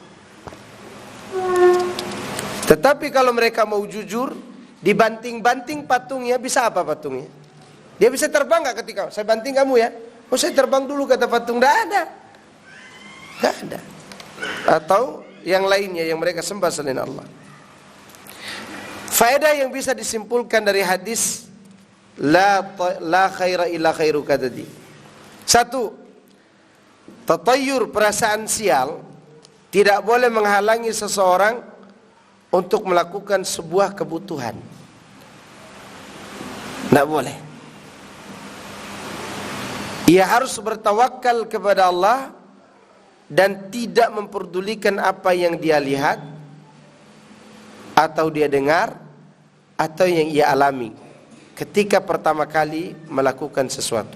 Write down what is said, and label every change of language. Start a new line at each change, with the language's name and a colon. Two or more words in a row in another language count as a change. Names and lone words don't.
Indonesian: Tetapi kalau mereka mau jujur, dibanting-banting patungnya, bisa apa patungnya? Dia bisa terbang nggak ketika saya banting kamu ya? Oh, saya terbang dulu kata patung. Nggak ada, nggak ada. Atau yang lainnya yang mereka sembah selain Allah. Faedah yang bisa disimpulkan dari hadis
Arabic: لا خير إلا خيرك
Indonesian: tadi. Satu, tatayur, perasaan sial tidak boleh menghalangi seseorang untuk melakukan sebuah kebutuhan. Tidak boleh. Ia harus bertawakal kepada Allah dan tidak memperdulikan apa yang dia lihat atau dia dengar atau yang ia alami ketika pertama kali melakukan sesuatu.